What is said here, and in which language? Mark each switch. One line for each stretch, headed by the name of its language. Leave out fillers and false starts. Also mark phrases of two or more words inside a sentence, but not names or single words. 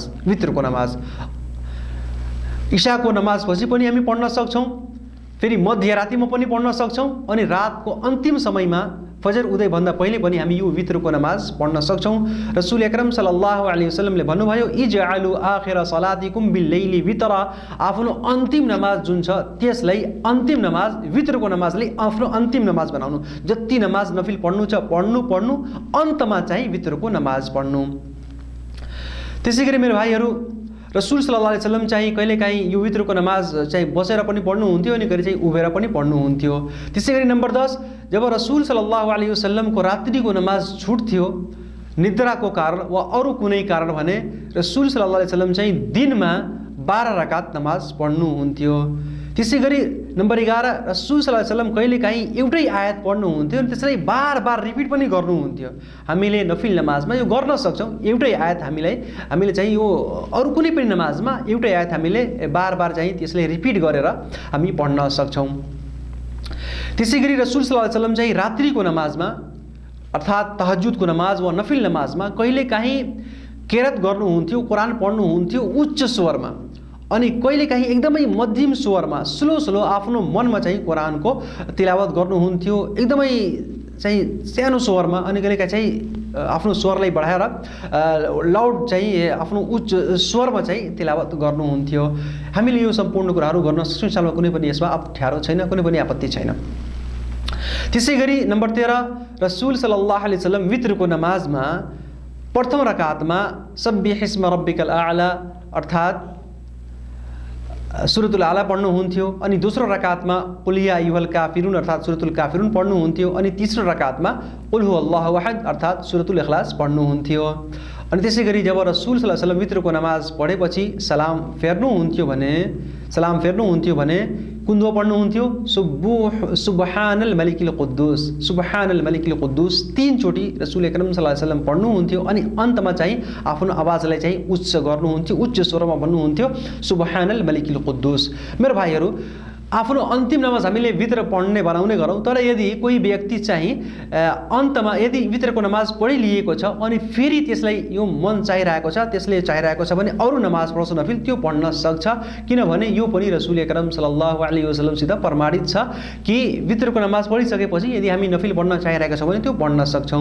Nepali: वित्रको नमाज इशाको नमाजपछि पनि हामी पढ्न सक्छौँ, फेरि मध्यरातिमा पनि पढ्न सक्छौँ, अनि रातको अन्तिम समयमा फजर उदयभन्दा पहिले पनि हामी यो वित्रको नमाज पढ्न सक्छौँ।
Arabic: رسول أكرم صلى الله عليه وسلم
Nepali: भन्नुभयो,
Arabic: اجعلوا آخر صلاتكم بالليل وترا,
Nepali: आफ्नो अन्तिम नमाज जुन छ त्यसलाई अन्तिम नमाज, वित्रको नमाजले आफ्नो अन्तिम नमाज बनाउनु। जति नमाज नफिल पढ्नु छ पढ्नु, अन्तमा चाहिँ वित्रको नमाज पढ्नु। त्यसै गरी मेरो भाइहरू,
Arabic: رسول صلى الله عليه وسلم
Nepali: चाहिँ कहिलेकाहीँ यो वित्रको नमाज चाहिँ बसेर पनि पढ्नुहुन्थ्यो, अनि कहिले चाहिँ उभेर पनि पढ्नुहुन्थ्यो। त्यसै गरी नम्बर 10, जब
Arabic: رسول صلى الله عليه وسلم
Nepali: रात्रिको नमाज छुट्थ्यो निद्राको कारण वा अरू कुनै कारण भने
Arabic: رسول صلى الله عليه وسلم
Nepali: चाहिँ दिनमा 12 रकात नमाज पढ्नुहुन्थ्यो। त्यसै गरी नम्बर 11,
Arabic: رسول صلى الله عليه وسلم
Nepali: कहिलेकाहीँ एउटै आयत पढ्नुहुन्थ्यो अनि त्यसलाई बार रिपिट पनि गर्नुहुन्थ्यो। हामीले नफिल नमाजमा यो गर्न सक्छौँ, एउटै आयत हामीले चाहिँ यो अरू कुनै पनि नमाजमा एउटै आयत हामीले बार चाहिँ त्यसलाई रिपिट गरेर हामी पढ्न सक्छौँ। त्यसै गरी
Arabic: رسول صلى الله عليه وسلم
Nepali: चाहिँ रात्रिको नमाजमा अर्थात् तहज्जुदको नमाज वा नफिल नमाजमा कहिलेकाहीँ किरात गर्नुहुन्थ्यो, कुरान पढ्नुहुन्थ्यो उच्च स्वरमा, अनि कहिलेकाहीँ एकदमै मध्यम स्वरमा स्लो आफ्नो मनमा चाहिँ कुरानको तिलावत गर्नुहुन्थ्यो, एकदमै चाहिँ सानो स्वरमा, अनि कहिलेकाहीँ चाहिँ आफ्नो स्वरलाई बढाएर लाउड चाहिँ आफ्नो उच्च स्वरमा चाहिँ तिलावत गर्नुहुन्थ्यो। हामीले यो सम्पूर्ण कुराहरू गर्न सक्छौँ,
Arabic: إن شاء الله
Nepali: कुनै पनि यसमा अप्ठ्यारो छैन, कुनै पनि आपत्ति छैन। त्यसै गरी नम्बर 13,
Arabic: رسول صلى الله عليه وسلم
Nepali: वित्रको नमाजमा प्रथम रकातमा
Arabic: سبح اسم ربك الأعلى
Nepali: अर्थात् सुरतुल आला पढ्नुहुन्थ्यो, अनि दोस्रो रकातमा
Arabic: قل يا أيها الكافرون
Nepali: अर्थात् सुरतुल काफिरुन पढ्नुहुन्थ्यो, अनि तेस्रो रकातमा
Arabic: قل هو الله أحد
Nepali: अर्थात् सुरतुल इखलास पढ्नुहुन्थ्यो। अनि त्यसै गरी जब
Arabic: رسول صلى الله عليه وسلم
Nepali: वित्रको नमाज पढेपछि सलाम फेर्नुहुन्थ्यो भने कुन दुआ पढ्नुहुन्थ्यो?
Arabic: سبحان الملك القدوس، سبحان الملك القدوس
Nepali: 3 चोटि
Arabic: رسول أكرم صلى الله عليه وسلم
Nepali: पढ्नुहुन्थ्यो, अनि अन्तमा चाहिँ आफ्नो आवाजलाई चाहिँ उच्च गर्नुहुन्थ्यो, उच्च स्वरमा भन्नुहुन्थ्यो
Arabic: سبحان الملك القدوس.
Nepali: मेरो भाइहरू, आफ्नो अन्तिम नमाज हामीले भित्र पढ्ने बनाउने गरौँ, तर यदि कोही व्यक्ति चाहिँ अन्तमा यदि भित्रको नमाज पढिलिएको छ अनि फेरि त्यसलाई यो मन चाहिरहेको छ, त्यसले चाहिरहेको छ भने अरू नमाज पढ्छ नफिल, त्यो पढ्न सक्छ, किनभने यो पनि
Arabic: رسول أكرم صلى الله عليه وسلم
Nepali: प्रमाणित छ कि भित्रको नमाज पढिसकेपछि यदि हामी नफिल पढ्न चाहिरहेका छौँ भने त्यो पढ्न सक्छौँ।